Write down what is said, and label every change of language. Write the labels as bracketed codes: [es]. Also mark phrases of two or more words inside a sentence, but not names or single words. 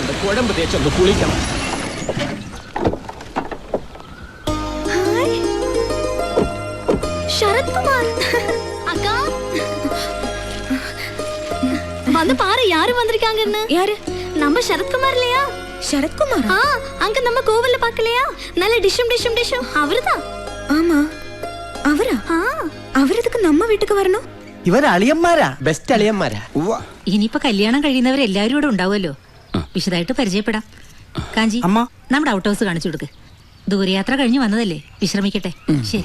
[ml] കുഴമ്പ് തേച്ചൊന്ന് കുളിക്കണം. [ta] ശരത് കുമാർ அக்கா வந்து பாரு யாரு வந்திருக்காங்கன்னு. யாரு? நம்ம சரத்குமார் இல்லையா? சரத்குமார்? அங்க நம்ம கோவில்ல பார்க்கலையா? நல்ல டிஷம் டிஷம் டிஷம் அவர்தான். ஆமா അവരാ? [ml] അവരതൊക്കെ നമ്മ വീട്ടിക്ക് വരണോ? ഇവര് അളിയന്മാരാ, ബെസ്റ്റ് അളിയന്മാരാ. ഇനിയിപ്പോ കല്യാണം കഴിയുന്നവരെല്ലാരും ഇവിടെ ഉണ്ടാവുമല്ലോ, വിശദമായിട്ട് പരിചയപ്പെടാം. കാഞ്ചി, നമ്മുടെ ഔട്ട് ഹൗസ് കാണിച്ചു കൊടുക്ക്. ദൂരയാത്ര കഴിഞ്ഞ് വന്നതല്ലേ, വിശ്രമിക്കട്ടെ. ശരി,